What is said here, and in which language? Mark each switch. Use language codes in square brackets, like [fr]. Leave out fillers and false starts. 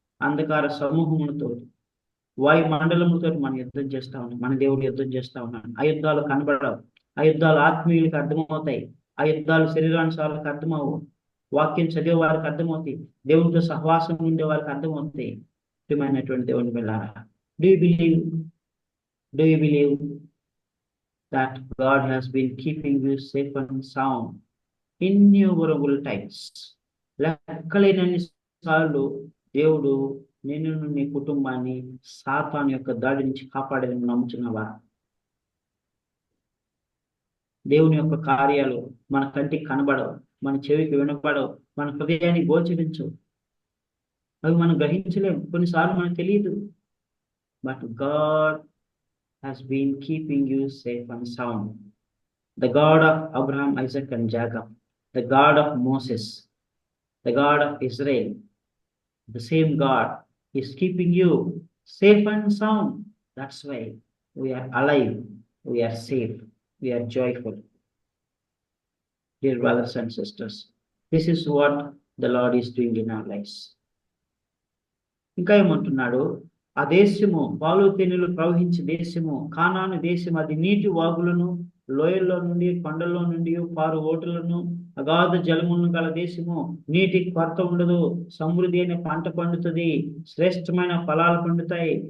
[te] అంధకార సమూహములతో, వాయు మండలములతో మనం యుద్ధం చేస్తా ఉన్నాం. మన దేవుడు యుద్ధం చేస్తా ఉన్నాడు. ఆ యుద్ధాలు కనబడవు. ఆ యుద్ధాలు ఆత్మీయులకు అర్థమవుతాయి. ఆ యుద్ధాలు శరీరానుసారాలకు అర్థమవు. వాక్యం చదివే వారికి అర్థమవుతాయి. దేవునితో సహవాసం ఉండే వారికి అర్థమవుతాయి. ప్రియమైనటువంటి దేవుని బిడ్డలారా, [en] Do you believe that God has been keeping you safe and sound innumerable times? [te] లెక్కలేనన్ని సార్లు దేవుడు నిన్ను, నీ కుటుంబాన్ని సాతాను యొక్క దాడి నుంచి కాపాడేదని నమ్ముచున్నావా? దేవుని యొక్క కార్యాలు మన కంటికి కనబడవు, మన చెవికి వినపడవు, మన హృదయాన్ని గోచరించవు. అవి మనం గ్రహించలేము, కొన్నిసార్లు మనకు తెలియదు. [en] But God has been keeping you safe and sound. The God of Abraham, Isaac and Jacob, the God of Moses, the God of Israel, the same God is keeping you safe and sound. That's why we are alive, we are safe, we are joyful. Dear brothers and sisters, this is what the Lord is doing in our lives. [te] ఇంకా ఏమంటున్నాడు? ఆ దేశము పాలు తేనెలు ప్రవహించే దేశము, కానాను దేశం, అది నీటి వాగులను, లోయల్లో నుండి, కొండల్లో నుండి పారు ఓటులను, అగాధ జలములను గల దేశము. నీటి కొరత ఉండదు, సమృద్ధి అయిన పంట పండుతుంది, శ్రేష్టమైన ఫలాలు పండుతాయి.